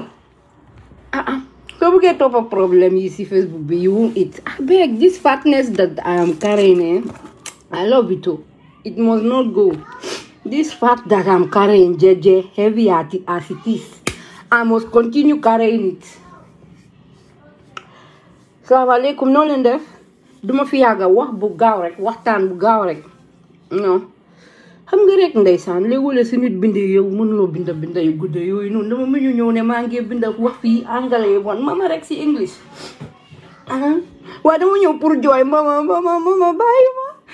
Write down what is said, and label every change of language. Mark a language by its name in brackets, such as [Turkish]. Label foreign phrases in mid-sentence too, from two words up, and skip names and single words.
[English] So we get up a problem, you see, Facebook, but you won't eat. I beg, this fatness that I am carrying, I love it too. It must not go. This fat that I'm carrying, JJ, heavy as it is, I must continue carrying it. [Arabic] السلام عليكم, [Wolof] no lendef. Duma fi yaga wax bu gaaw rek, waxtaan bu gaaw rek. Non. Xam nga rek ndeysaan léegule si nit binde yow mënuloo binda yu gudde yooyu noonu dama mënu ñëw ne maa ngi binda wax fii anglais yi bon mama rek si English waaye dama ñëw pour jooy mama bàyyi ma